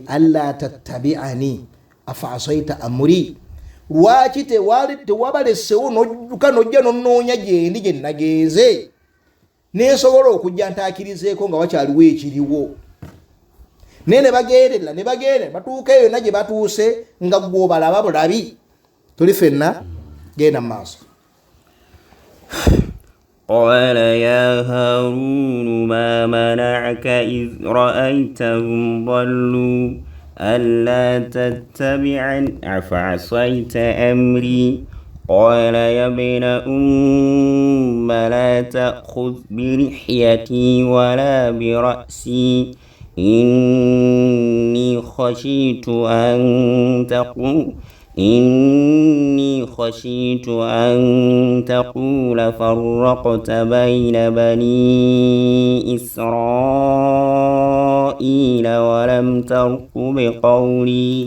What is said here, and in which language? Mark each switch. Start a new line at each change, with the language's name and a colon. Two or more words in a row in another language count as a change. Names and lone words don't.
Arabic: ألا تتبعن أفعصيت أمري,
Ganda: lwaki tewabalesewo nojjuka nojja nonnoonya gyendi gye nagenze nesobola okujja ntaakirizeeko nga wakyaliwo ekiriwo. Naye ne bagenda batuuka eyo na gye batuuse nga gwe balaba bulabi. Tuli fenna genda mu maaso.
Arabic: قال يا هارون ما منعك إذ رأيتهم ضلوا ألا تتبعني أفعصيت أمري. قال يا ابن لا تأخذ بلحيتي ولا برأسي إني خشيت أن تقول فرقت بين بني إسرائيل إسرائيل ولم ترقب قولي.